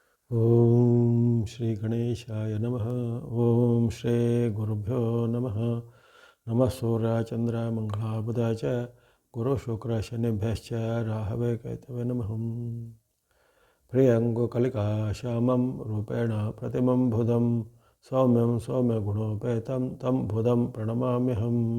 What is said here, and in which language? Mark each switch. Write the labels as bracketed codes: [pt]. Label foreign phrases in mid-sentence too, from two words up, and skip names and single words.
[sa] ಓಂ ಶ್ರೀ ಗಣೇಶಾಯ ನಮಃ. ಓಂ ಶ್ರೀ ಗುರುಭ್ಯೋ ನಮಃ. ನಮಃ ಸೂರ್ಯ ಚಂದ್ರ ಮಂಗಳ ಬುಧ ಚ ಗುರು ಶುಕ್ರ ಶನಿಭ್ಯಶ್ಚ ರಾಹವೇ ಕೇತವೇ ನಮಃ. ಪ್ರಿಯಂಗು ಕಲಿಕಾ ಶ್ಯಾಮಂ ರೂಪೇಣ ಪ್ರತಿಮಂ ಬುಧಂ ಸೌಮ್ಯಂ ಸೌಮ್ಯ ಗುಣೋಪೇತಂ ತಂ ಬುಧಂ ಪ್ರಣಮಾಮ್ಯಹಂ.